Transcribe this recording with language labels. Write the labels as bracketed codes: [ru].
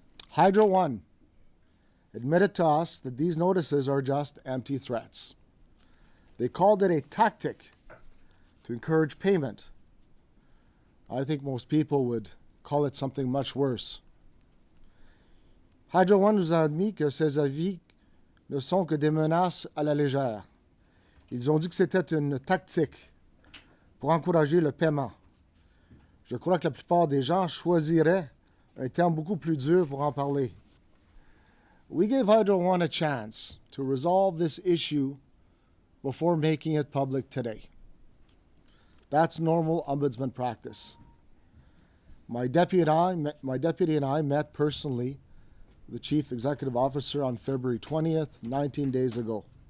[en] Hydro One admitted to us that these notices are just empty threats. They called it a tactic to encourage payment. I think most people would call it something much worse. [fr] Hydro One nous a admis que ces avis ne sont que des menaces à la légère. Ils ont dit que c'était une tactique pour encourager le paiement. Je crois que la plupart des gens choisiraient un terme beaucoup plus dur pour en parler. [en] We gave Hydro One a chance to resolve this issue before making it public today. That's normal ombudsman practice. My deputy and I met personally the Chief Executive Officer on February 20th, 19 days ago.